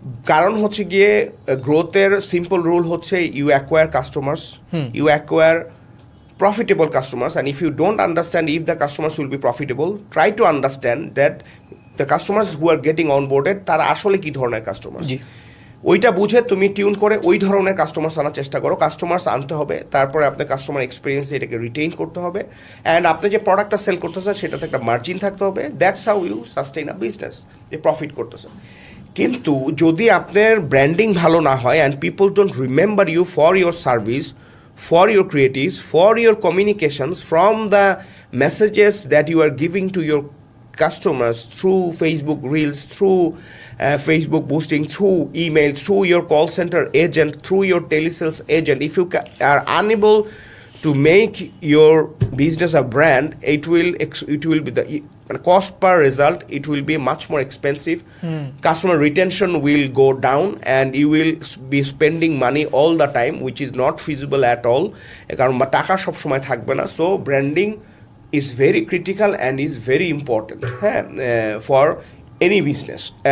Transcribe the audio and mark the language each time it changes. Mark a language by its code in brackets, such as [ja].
[bn] কারণ হচ্ছে গিয়ে গ্রোথের সিম্পল রুল হচ্ছে [en] you acquire customers, you acquire profitable customers, and if you don't understand if the customers will be profitable, try to understand that the customers who are getting onboarded [bn] তারা আসলে কি ধরনের customer, ওইটা বুঝে তুমি tune করে ওই ধরনের কাস্টমার্স আনার চেষ্টা করো। কাস্টমার্স আনতে হবে, তারপরে আপনার কাস্টমার এক্সপিরিয়েন্সে এটাকে রিটেইন করতে হবে, অ্যান্ড আপনি যে প্রোডাক্টটা সেল করতেছেন সেটাতে একটা মার্জিন থাকতে হবে। [en] that's how you sustain a business, [bn] যে প্রফিট করতেছেন। কিন্তু যদি আপনার ব্র্যান্ডিং ভালো না হয় [en] And people don't remember you for your service, for your creatives, for your communications, from the messages that you are giving to your customers through Facebook Reels, through Facebook boosting, through email, through your call center agent, through your telesales agent. If you are unable to make your business a brand, it will be মানে cost per result it will be much more expensive, customer retention will go down and you will be spending money all the time which is not feasible at all, [bn] কারণ টাকা সবসময় থাকবে না। [en] So branding is very critical and is very important, হ্যাঁ, for any business.